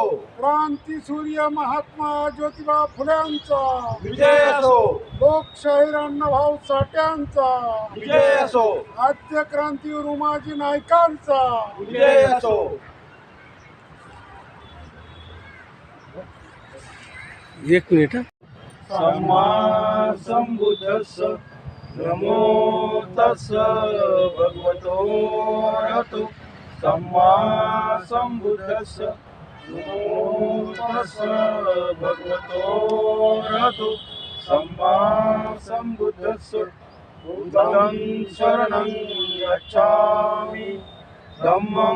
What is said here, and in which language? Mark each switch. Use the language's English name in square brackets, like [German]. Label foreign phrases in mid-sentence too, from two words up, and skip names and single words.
[Marathi] क्रांतीसूर्य महात्मा ज्योतिबा फुल्यांचा विजय असो, लोकशाहीर अण्णाभाऊ साठ्यांचा विजय असो, आद्य क्रांतीवीर उमाजी नाईकांचा विजय असो. एक मिनिट. [Pali] सम्मा संबुद्धस्स नमो तस्स भगवतो अरहतो सम्मा संबुद्धस्स नमो तस्स भगवतो अरहतो सम्मा संबुद्धस्स बुद्धं शरणं गच्छामि धम्मं